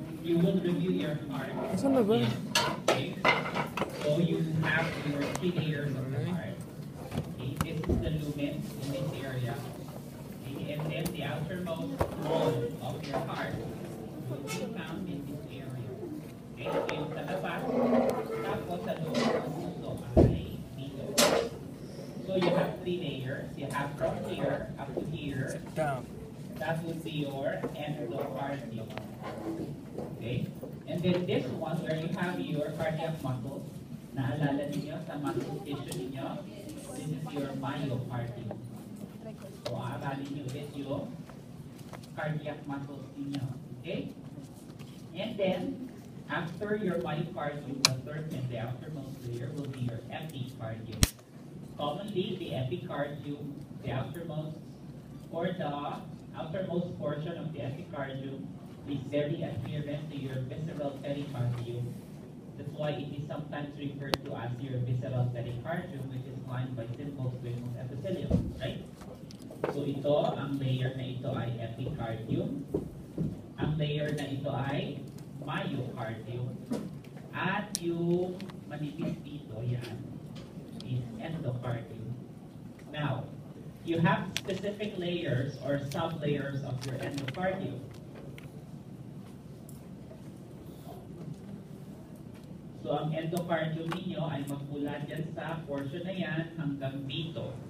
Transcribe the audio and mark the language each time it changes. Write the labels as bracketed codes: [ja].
[en] you will review your heart. [tl] Saan na ba? [en] Okay. So you have your 3 layers of the heart. Okay. This is the lumen in this area. Okay. And then the outermost wall of your heart will be found in this area. Okay. [tl] So yung sa labas, tapos sa loob ng puso ay dito. [en] So you have 3 layers. You have from here up to here. Sit down. That would be your endocardium. Okay? And then this one, where you have your cardiac muscles, [tl] naalala ninyo sa muscle tissue ninyo, [en] this is your myocardium. [tl] So, aaralin nyo ulit yung cardiac muscles ninyo. Okay? [en] And then, after your myocardium, the third and the outermost layer will be your epicardium. Commonly, the epicardium, the outermost, or the outermost portion of the epicardium is very adherent to your visceral pericardium. That's why it is sometimes referred to as your visceral pericardium, which is lined by simple squamous epithelium, right? [tl] So ito, ang layer na ito ay epicardium. Ang layer na ito ay myocardium. At yung manipis dito, yan, is endocardium. [en] Now, you have specific layers or sub-layers of your endocardium. [tl] So, ang endocardium ninyo ay magmula dyan sa portion na yan hanggang dito.